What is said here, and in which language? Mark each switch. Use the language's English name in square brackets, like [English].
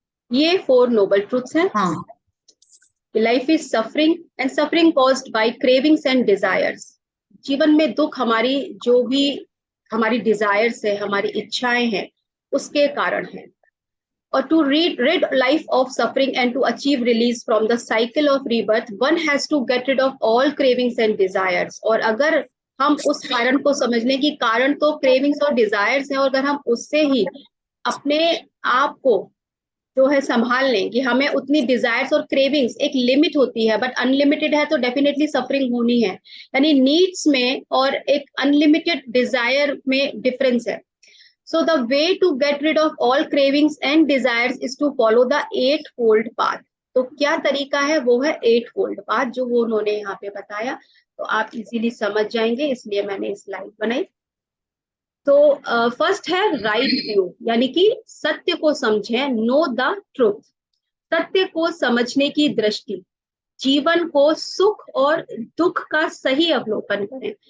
[Hindi] ये 4 Nobel truths हैं। हाँ। [English] Life is suffering and suffering caused by cravings and desires. [Hindi] जीवन में दुख हमारी जो भी हमारी डिजायर्स है, हमारी इच्छाएं हैं, उसके कारण है। [English] और to rid life of suffering and to achieve release from the cycle of rebirth, one has to get rid of all cravings and desires. [Hindi] और अगर हम उस कारण को समझ लें कि कारण तो क्रेविंग्स और डिजायर्स है, और अगर हम उससे ही अपने आप को जो है संभाल लें कि हमें उतनी डिजायर्स और क्रेविंग्स, एक लिमिट होती है बट अनलिमिटेड है, तो डेफिनेटली सफरिंग होनी है। यानी नीड्स में और एक अनलिमिटेड डिजायर में डिफरेंस है। [English] So the way to get rid of all cravings and desires is to follow the eightfold path. [Hindi] तो क्या तरीका है? वो है eightfold path, जो वो उन्होंने यहाँ पे बताया। तो आप इजीली समझ जाएंगे, इसलिए मैंने स्लाइड बनाई। तो फर्स्ट है राइट व्यू, यानी कि सत्य को समझें, [English] Know the truth. [Hindi] सत्य को समझने की दृष्टि, जीवन को सुख और दुख का सही अवलोकन करें।